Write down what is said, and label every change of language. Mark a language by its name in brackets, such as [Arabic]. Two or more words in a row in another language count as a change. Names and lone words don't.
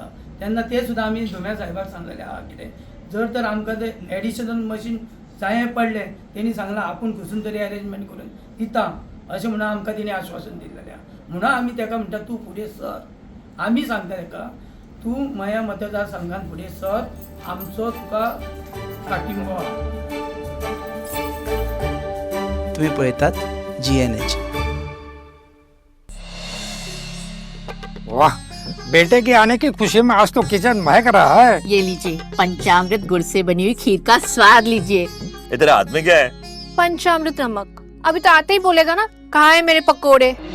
[Konkani] तेन्ना ते सुद्दां आमी धुम्या साहेबाक सांगलेले आहा कितें जर तर आमकां ते [English] additional machine [Konkani] जाय पडलें तेणी सांगलां आपूण खंयसून तरी अरेंजमेंट करून दिता अशें म्हणून आमकां तिणें आश्वासन दिल्लेलें आहा. म्हणून आमी ताका म्हणटा तूं फुडें सर. आमी सांगता ताका तूं मया मतदारसंघान फुडें सर, आमचो तुका पाठिंबो आहा. तुम्ही पळयतात GNH. [Hindi] वाह, बेटे के आने की खुशी में आज तो किचन महक रहा है. ये लीजिए पंचामृत गुड़ से बनी हुई खीर का स्वाद लीजिए. इधर हाथ में क्या है? पंचामृत नमक. अभी तो आते ही बोलेगा ना कहाँ है मेरे पकोड़े.